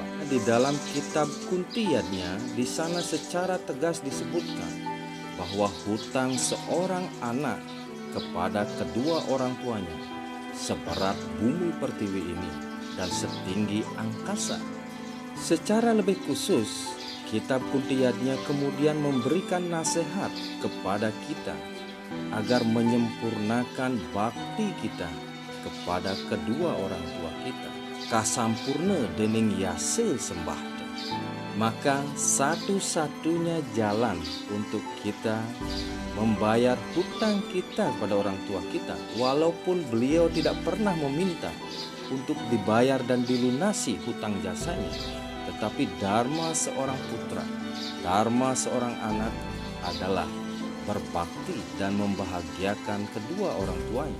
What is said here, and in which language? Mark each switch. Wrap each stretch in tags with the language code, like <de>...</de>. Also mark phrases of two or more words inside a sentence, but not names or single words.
<id>Di dalam kitab Kuntiyadnya di sana secara tegas disebutkan bahwa hutang seorang anak kepada kedua orang tuanya seberat bumi pertiwi ini dan setinggi angkasa. Secara lebih khusus, kitab Kuntiyadnya kemudian memberikan nasihat kepada kita agar menyempurnakan bakti kita kepada kedua orang tua kita.</id> <kaw>Kasampurna dening yase sembahda.</kaw> <id>Maka satu-satunya jalan untuk kita membayar hutang kita kepada orang tua kita, walaupun beliau tidak pernah meminta untuk dibayar dan dilunasi hutang jasanya, tetapi dharma seorang putra, dharma seorang anak adalah berbakti dan membahagiakan kedua orang tuanya.</id>